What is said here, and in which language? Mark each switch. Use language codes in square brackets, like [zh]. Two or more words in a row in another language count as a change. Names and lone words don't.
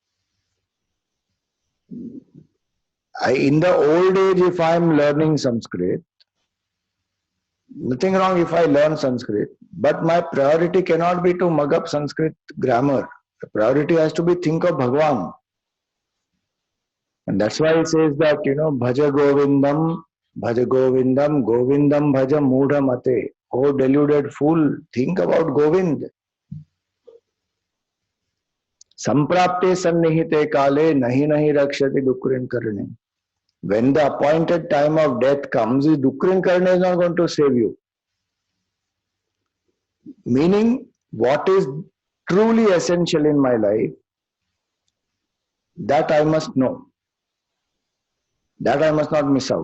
[en] In the old age, if I am learning Sanskrit, nothing wrong if I learn Sanskrit, but my priority cannot be to mug up Sanskrit grammar. The priority has to be think of Bhagwan. And that's why it says that, [sa] Bhaja Govindam, Govindam Bhaja Mudha Mate. [en] Oh deluded fool, think about Govind. [sa] Samprapte sannihite kale nahi nahi rakshati dukrin karne. [en] When the appointed time of death comes, [sa] dukrin karne [en] is not going to save you. Meaning, what is truly essential in my life, that I must know. That I must not miss out.